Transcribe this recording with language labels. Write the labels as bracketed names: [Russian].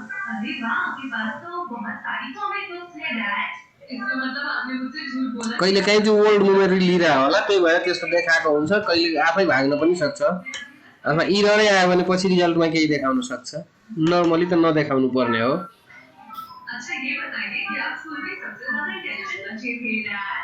[Hindi] अरे वाह, आपके पास तो बहुत सारी कॉमिक बुक्स है डैड। इसका मतलब आपने मुझसे झूठ बोला। [Nepali] कहिले काहीँ त्यो ओल्ड मेमोरी लिइरह होला, त्यही भएर त्यस्तो देखाएको हुन्छ। कहिले आफै भाग्न पनि सक्छ, अथवा इररै आयो भने पछि रिजल्टमा केही देखाउन सक्छ। नर्मली त नदेखाउनु पर्ने हो। [Hindi] अच्छा ये बताइए कि आप स्कूल में सबसे ज्यादा इंटेलिजेंट बच्चे थे डैड?